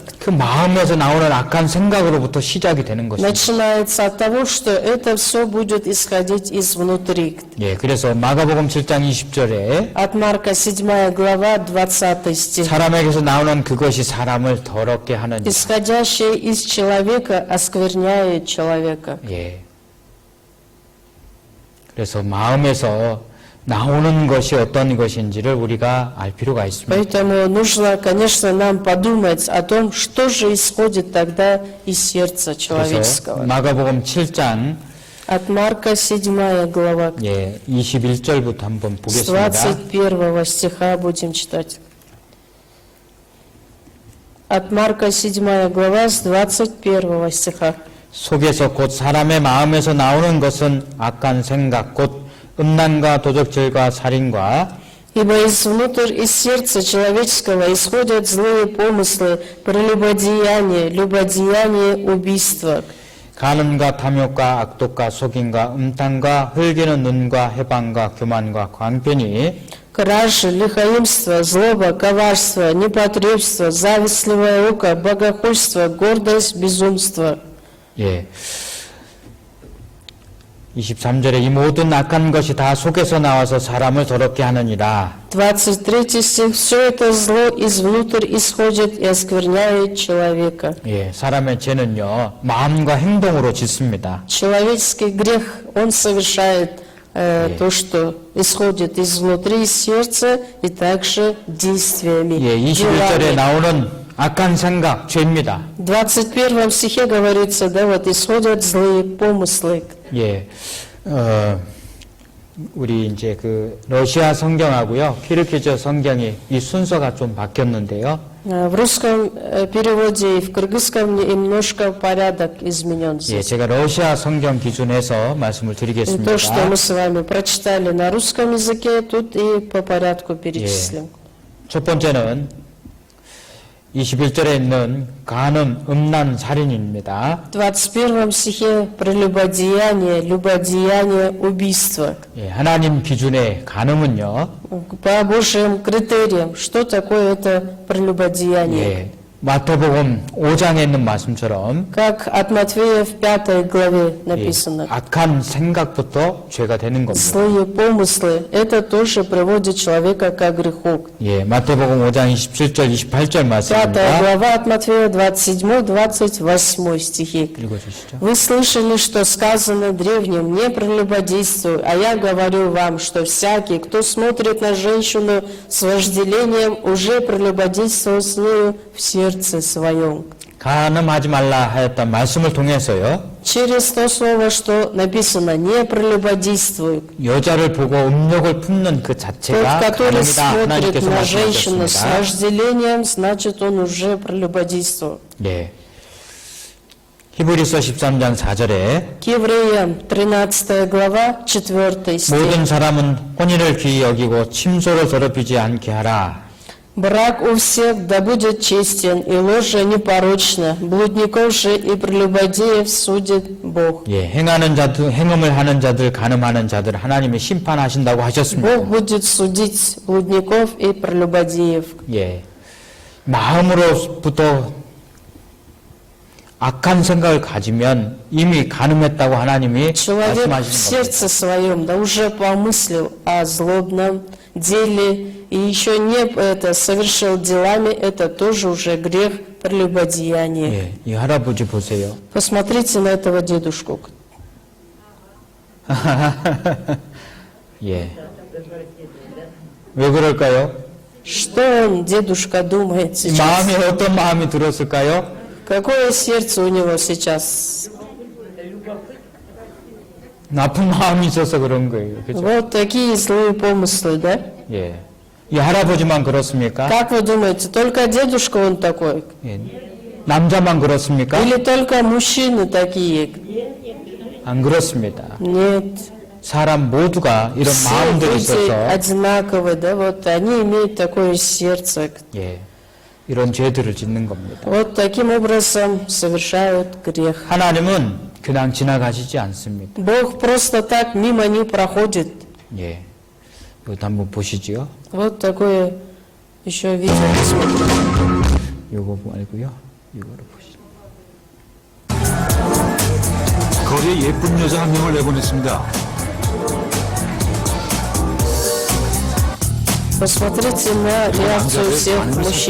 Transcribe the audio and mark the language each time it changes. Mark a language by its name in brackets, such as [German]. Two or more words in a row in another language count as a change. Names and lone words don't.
[Korean] 그 마음에서 나오는 악한 생각으로부터 시작이 되는 것입니다. [Russian] начинается от того, что это все будет исходить изнутри. [Korean] 예, 그래서 마가복음 7장 20절에 [Russian] От Марка 7 глава 20 стих. [Korean] 사람에게서 나오는 그것이 사람을 더럽게 하느니라. [Russian] Исходящее из человека оскверняет человека. [Korean] 예. 그래서 마음에서 나오는 것이 어떤 것인지를 우리가 알 필요가 있습니다. [Russian] Поэтому нужно, конечно, нам подумать о том, что же исходит тогда из сердца [Korean] 그래서 [Russian] человеческого. [Korean] 마가복음 7장 [Russian] От Марка 7 глава, [Korean] 예, 21절부터 한번 [Russian] с [Korean] 보겠습니다. [Russian] 21 стиха будем читать. От Марка 7 глава, с 21 стиха. [Korean] 속에서 곧 사람의 마음에서 나오는 것은 악한 생각, 곧 음란과 도적질과 살인과 [Russian] Ибо изнутрь из сердца человеческого исходят злые помыслы, прелюбодеяние, любодеяние, убийство, [Korean] 간음과 탐욕과 악독과 속임과 음탕과 흘기는 눈과 해방과 교만과 광변이 [Russian] кражи, лихоимство, злоба, коварство, непотребство, завистливое око, богохульство, гордость, безумство. [Korean] 예. 23절에 이 모든 악한 것이 다 속에서 나와서 사람을 더럽게 하느니라. [Russian] 23 стих. Все это зло извнутрь исходит и оскверняет человека. [Korean] 예, 사람의 죄는요, 마음과 행동으로 짓습니다. [Russian] Человеческий грех, он совершает то, что исходит изнутри из сердца и также действиями, [Korean] 예, 21절에 [Russian] делами. [Korean] 나오는 악한 생각, 죄입니다. [Russian] В 21 стихе говорится, да, вот исходят злые помыслы. [Korean] 예, 우리 이제 그 러시아 성경하고요, 키르키즈 성경이 이 순서가 좀 바뀌었는데요. [Russian] В русском переводе и в кыргызском немножко порядок изменен [Korean] 예, [Russian] здесь. [Korean] 제가 러시아 성경 기준에서 말씀을 [Russian] И то, что [Korean] 드리겠습니다. [Russian] мы с вами прочитали на русском языке, тут и по порядку перечислим. [Korean] 첫 번째는 21절에 있는 간음, 음란, 살인입니다. [Russian] В 21 стихе прелюбодеяние, любодеяние, убийство. [Korean] 예, 하나님 기준의 간음은요, [Russian] По Божьим критериям, что такое это прелюбодеяние? [Korean] 예, 마태복음 5장에 있는 말씀처럼 [Russian] Как от Матфея в 5 главе [Korean] 예, [Russian] написано. [Korean] 악한 생각부터 죄가 되는 겁니다. [Russian] Злые помыслы, это тоже приводит человека к греху. [Korean] 예, 마태복음 5장 27절, 28절 [Russian] 5 [Korean] 말씀입니다. [Russian] глава от Матфея, 27-28 стихи. [Korean] 읽어주시죠. [Russian] Вы слышали, что сказано древним, не прелюбодействуй, а я говорю вам, что всякий, кто смотрит на женщину с вожделением, уже прелюбодействовал с нею в сердце своем. [Korean] 간음하지 말라 하였던 말씀을 통해서요, [Russian] Через то слово, что написано, не прелюбодействуй. [Korean] 여자를 보고 음욕을 품는 그 [Russian] Тот, [Korean] 자체가 [Russian] который [Korean] 간음이다 [Russian] смотрит [Korean] 하나님께서 [Russian] на женщину с [Korean] 말씀하셨습니다. [Russian] вожделением, значит, он уже прелюбодействовал. [Korean] 예. 히브리서 13장 4절에 [Russian] К евреям, 13 глава, 4 стих. [Korean] 모든 사람은 혼인을 귀히 여기고 침소를 더럽히지 않게 하라. [Russian] Брак у всех да будет честен, и ложа непорочна, блудников же и прелюбодеев судит Бог. [Korean] 예, 행하는 자들, 행음을 하는 자들, 간음하는 자들 하나님이 심판하신다고 하셨습니다. [Russian] Бог будет судить блудников и прелюбодеев. [Korean] 예, 마음으로부터 악한 생각을 가지면 이미 간음했다고 하나님이 [Russian] Человек в [Korean] 말씀하시는 겁니다. [Russian] сердце своем да уже помыслил о злобном деле, и еще не это совершил делами, это тоже уже грех прелюбодеяния. [Korean] 예, 이 할아버지 보세요. [Russian] Посмотрите на этого дедушку. [Korean] 예. 왜 그럴까요? [Russian] Что он, дедушка, думает [Korean] 이 [Russian] сейчас? [Korean] 마음에 어떤 마음이 들었을까요? [Russian] Какое сердце у него сейчас? [Korean] 나쁜 마음이 있어서 그런 거예요. 그죠? [Russian] Вот такие злые помыслы, да? [Korean] 예. 이 할아버지만 그렇습니까? [Russian] Как вы думаете, только дедушка он такой? [Korean] 예. 남자만 그렇습니까? [Russian] Или только мужчины такие? [Korean] 안 그렇습니다. [Russian] Нет. [Korean] 사람 모두가 이런 [Russian] Все [Korean] 마음들이 [Russian] люди [Korean] 있어서 [Russian] одинаковые, да? Вот они имеют такое сердце. [Korean] 예. 이런 죄들을 짓는 겁니다. [Russian] Вот таким образом совершают грех. [Korean] 하나님은 그냥 지나가시지 않습니다. [Russian] Бог просто так мимо не проходит. [Korean] 예. 이것도 한번 보시지요. [Russian] Вот такое Еще видео посмотрим. [Korean] 요거 말고요. 이거를 보시죠. 거리에 예쁜 여자 한 명을 내보냈습니다. [Russian] Посмотрите на реакцию [Korean] 남자들 [Russian] всех [Korean] 반응을 [Russian] мужчин.